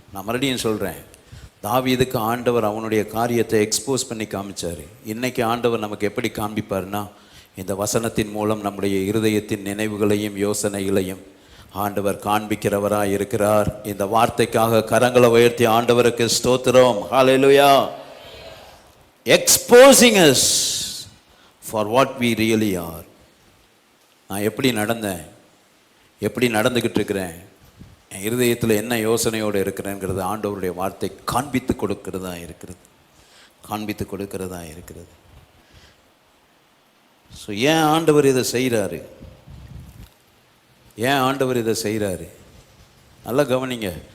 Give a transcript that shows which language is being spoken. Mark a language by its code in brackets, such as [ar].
[ta] நான் மறுபடியும் சொல்கிறேன், தாவீதுக்கு ஆண்டவர் அவனுடைய காரியத்தை எக்ஸ்போஸ் பண்ணி காமிச்சார். இன்னைக்கு ஆண்டவர் நமக்கு எப்படி காண்பிப்பார்னா, இந்த வசனத்தின் மூலம் நம்முடைய இருதயத்தின் நினைவுகளையும் யோசனைகளையும் ஆண்டவர் காண்பிக்கிறவராக இருக்கிறார். இந்த வார்த்தைக்காக கரங்களை உயர்த்தி ஆண்டவருக்கு ஸ்தோத்திரம். ஹல்லேலூயா. [en] Exposing us for what we really are. [ta] நான் எப்படி நடந்தேன், எப்படி நடந்துக்கிட்டு இருக்கிறேன், என் இருதயத்தில் என்ன யோசனையோடு இருக்கிறேங்கிறது ஆண்டவருடைய வார்த்தை காண்பித்து கொடுக்கிறதா இருக்கிறது, காண்பித்து கொடுக்கிறதா இருக்கிறது. ஸோ ஏன் ஆண்டவர் இதை செய்கிறாரு, ஏன் ஆண்டவர் இதை செய்கிறாரு? நல்லா கவனிங்க.